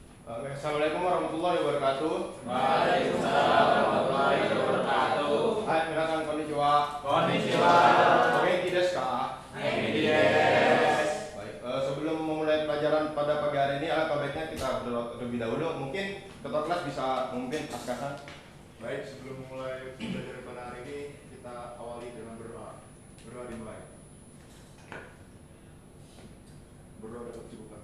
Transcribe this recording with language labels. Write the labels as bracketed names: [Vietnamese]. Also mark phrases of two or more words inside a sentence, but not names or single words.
[Arabic] السلام عليكم ورحمة الله وبركاته. وعليكم السلام ورحمة الله وبركاته. [Japanese] はい、みなさんこんにちは. こんにちは. 元気ですか? 元気です. [Indonesian] Baik, sebelum memulai pelajaran pada pagi hari ini, alangkah baiknya kita berdoa terlebih dahulu. Mungkin ketua kelas bisa memimpin askasan. Baik, sebelum memulai pelajaran pada hari ini, kita awali dengan berdoa. Berdoa dimulai. Berdoa dapat cukupkan.